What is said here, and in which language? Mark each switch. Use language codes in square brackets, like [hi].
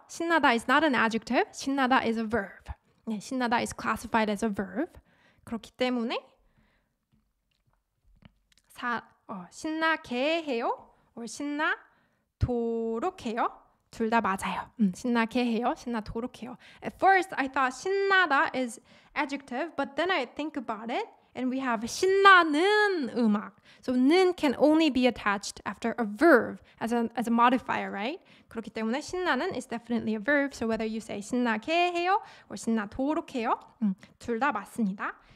[en] 신나다 is not an adjective. 신나다 is a verb. [ko] 네, [en] 신나다 is classified as a verb. [ko] 그렇기 때문에 신나게 해요. or 신나도록 해요. 둘 다 맞아요. 신나게 해요. 신나도록 해요. [en] At first I thought 신나다 is adjective, but then I think about it. And we have 신나는 음악. So 는 can only be attached after a verb as a modifier, right? [ko] 그렇기 때문에 [en] 신나는 is definitely a verb. So whether you say 신나게 해요 or 신나도록 해요, [ko] 둘 다 맞습니다.